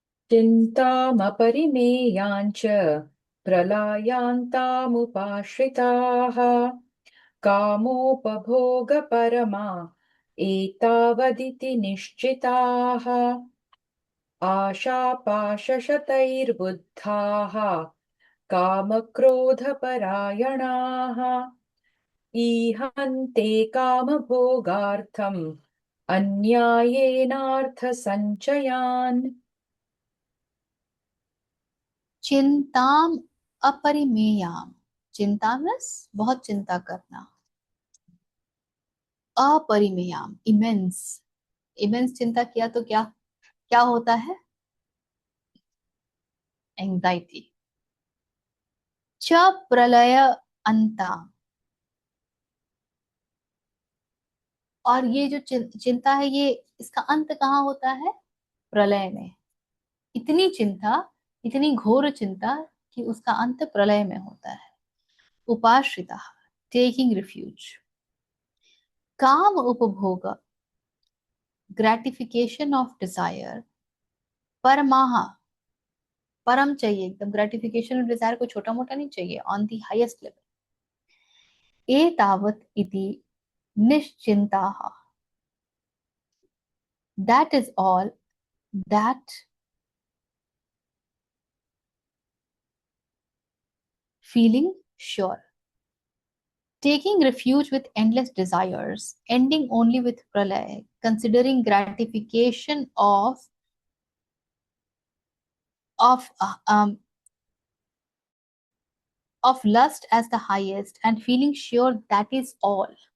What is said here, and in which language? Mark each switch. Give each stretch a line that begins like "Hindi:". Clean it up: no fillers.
Sanskrit: चिन्तामपरिमेयाञ्च प्रलयान्तामुपाश्रिताः कामोपभोगपरमा एतावदिति निश्चिताः आशापाशशतैर्बुद्धाः कामक्रोधपरायणाः ईहन्ते कामभोगार्थम् अन्यायेनार्थसञ्चयान्। चिंताम अपरिमेयाम,
Hindi: चिंता मीन्स बहुत चिंता करना। अपरिमेयाम इमेंस, इमेंस चिंता किया तो क्या क्या होता है? एंजाइटी।
Sanskrit: च प्रलय अंता,
Hindi: और ये जो चिंता है, ये इसका अंत कहाँ होता है? प्रलय में। इतनी चिंता, इतनी घोर चिंता कि उसका अंत प्रलय में होता है।
Sanskrit: उपाश्रिता,
English: Taking refuge.
Sanskrit: काम उपभोग,
English: Gratification of desire.
Hindi: परमाहा, परम चाहिए एकदम,
English: gratification of desire
Hindi: को छोटा मोटा नहीं चाहिए,
English: On the highest level.
Sanskrit: एतावत् इति निश्चिंताः,
English: that is all that feeling sure, taking refuge with endless desires, ending only with pralay, considering gratification of uh, um, of lust as the highest, and feeling sure that is all.